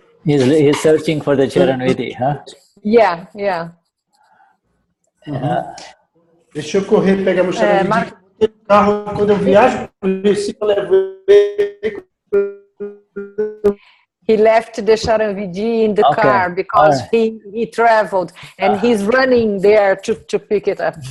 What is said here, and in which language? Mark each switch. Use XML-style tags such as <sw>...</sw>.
<en>He's searching for the Charanvidi, huh? Yeah.</en> <pt>Deixa eu correr pegar meu Charanvidi. O carro, quando eu viajo, eu levo ele.</pt> <en>He left the Charanvidi in the car because he traveled and he's running there to pick it up.</en>